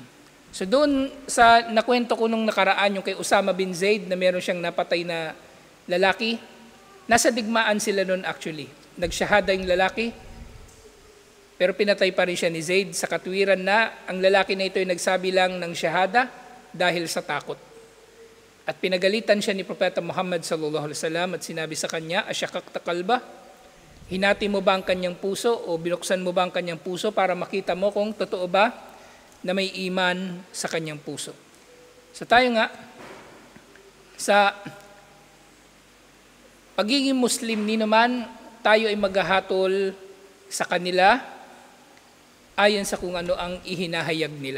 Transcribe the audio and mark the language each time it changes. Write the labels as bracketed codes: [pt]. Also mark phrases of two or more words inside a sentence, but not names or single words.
[tl] So doon sa nakwento ko nung nakaraan, yung kay Usama bin Zaid na meron siyang napatay na lalaki, nasa digmaan sila noon actually. Nagsyahada yung lalaki, pero pinatay pa rin siya ni Zaid sa katwiran na ang lalaki na ito ay nagsabi lang ng syahada dahil sa takot. At pinagalitan siya ni Propeta Muhammad [ar] صلى الله عليه وسلم [tl] at sinabi sa kanya, [ar] أشققت قلبه, [tl] hinati mo ba ang kanyang puso o binuksan mo ba ang kanyang puso para makita mo kung totoo ba na may iman sa kanyang puso. So tayo nga, sa pagiging Muslim ni naman, tayo ay maghahatol sa kanila ayon sa kung ano ang ihinahayag nila.